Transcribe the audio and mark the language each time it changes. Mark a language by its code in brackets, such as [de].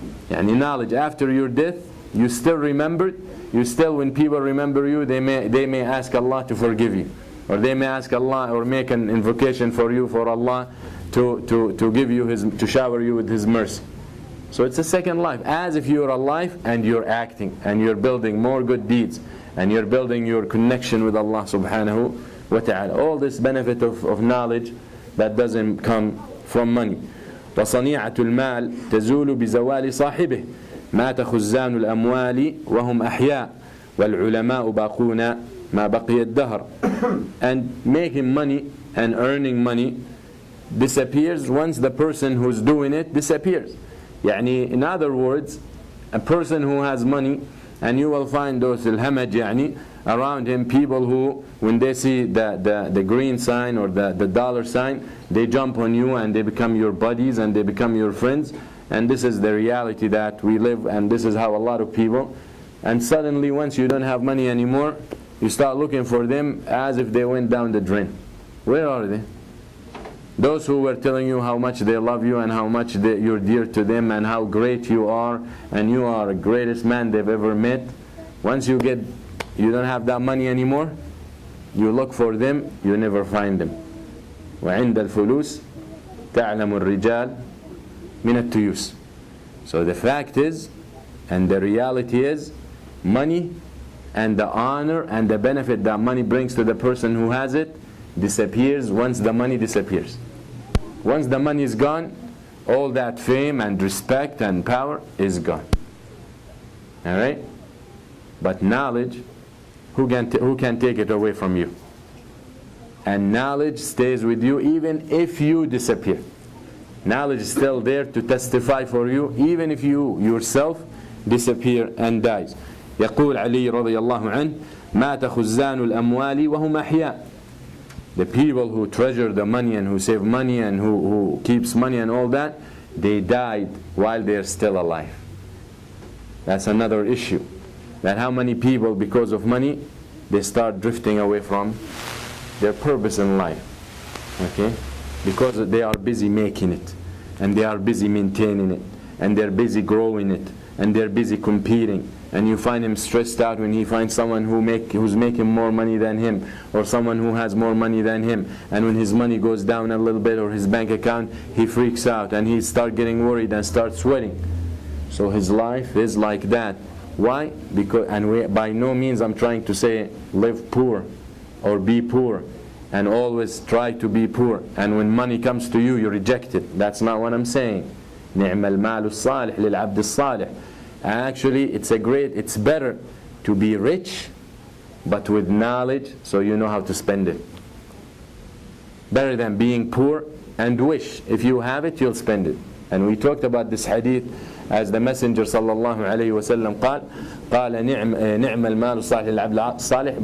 [en] And knowledge after your death, you still remembered. You still, when people remember you, they may ask Allah to forgive you, or they may ask Allah or make an invocation for you, for Allah to give you to shower you with His mercy. So it's a second life, as if you are alive and you're acting and you're building more good deeds and you're building your connection with Allah subhanahu wa ta'ala. All this benefit of knowledge that doesn't come from money. [ar] وصنيعة المال تزول بزوال صاحبه مات خزان الأموال وهم أحياء والعلماء باقون ما بقي الدهر. [en] And making money and earning money disappears once the person who's doing it disappears. يعني, in other words, a person who has money, and you will find those [ar] الهمج يعني, [en] around him, people who, when they see the green sign or the dollar sign, they jump on you and they become your buddies and they become your friends. And this is the reality that we live, and this is how a lot of people. And suddenly, once you don't have money anymore, you start looking for them as if they went down the drain. Where are they? Those who were telling you how much they love you and how much you're dear to them and how great you are and you are the greatest man they've ever met. Once you don't have that money anymore, you look for them, you never find them. [ar] وعند الفلوس تعلم الرجال من التيوس. [en] So the fact is, and the reality is, money and the honor and the benefit that money brings to the person who has it disappears once the money disappears. Once the money is gone, all that fame and respect and power is gone. Alright? But knowledge, who can take it away from you? And knowledge stays with you even if you disappear. Knowledge is still there to testify for you even if you yourself disappear and dies. [ar] يقول علي رضي الله عنه مات خزان الأموال وهم أحياء. [en] The people who treasure the money and who save money and who keeps money and all that, they died while they're still alive. That's another issue. That how many people, because of money, they start drifting away from their purpose in life. Okay? Because they are busy making it, and they are busy maintaining it, and they're busy growing it, and they're busy competing. And you find him stressed out when he finds someone who's making more money than him, or someone who has more money than him. And when his money goes down a little bit, or his bank account, he freaks out and he starts getting worried and starts sweating. So his life is like that. Why? Because, by no means I'm trying to say live poor or be poor and always try to be poor. And when money comes to you, you reject it. That's not what I'm saying. [ar] نعم المال الصالح للعبد الصالح. [en] Actually, it's better to be rich, but with knowledge, so you know how to spend it. Better than being poor and wish. If you have it, you'll spend it. And we talked about this hadith as the Messenger sallallahu alayhi wa sallam [ar] قال نعم المال الصالح للعبد الصالح.